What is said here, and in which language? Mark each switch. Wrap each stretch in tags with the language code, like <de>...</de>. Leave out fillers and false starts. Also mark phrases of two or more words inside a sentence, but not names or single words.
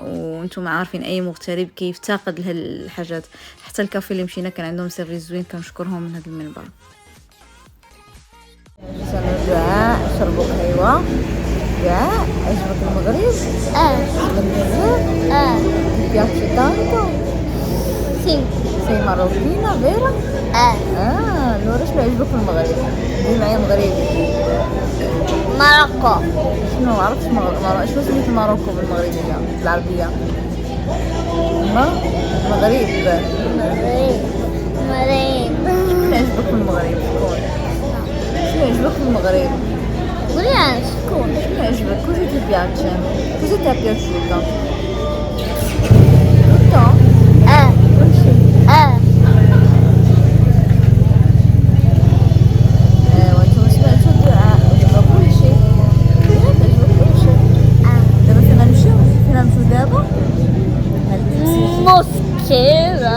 <ar>وانتم عارفين اي مغترب كيفتقد لهاد الحاجات. حتى الكافي اللي مشينا كان عندهم سيرفيس زوين، كنشكرهم من هذا المنبر. جاء شربوا قهوه. جاء عجبك المغرب؟ عجبك بزاف؟</ar> <it>piace tanto? Sì. Sei marocchina, vero? allora</it> <ar>شنو عجبك في المغرب؟ قولي معايا مغربي. Marocco. شنو عرفتش شنو سميت ماروكو بالمغربية بالعربية؟ المغرب. شكون عجبك في المغرب؟ شنو عجبك في المغرب؟ شكون</ar> <it>عجبك؟ Cosa ti piace? Cosa ti è piaciuto? Tutto?</it> <ar>كل شيء. وانتم سمعتوا الدعاء عجبك كل شيء؟ عجبك كل شيء؟ دابا فين غنمشيو؟ فين غنمشيو دابا؟ مشكلة.</ar>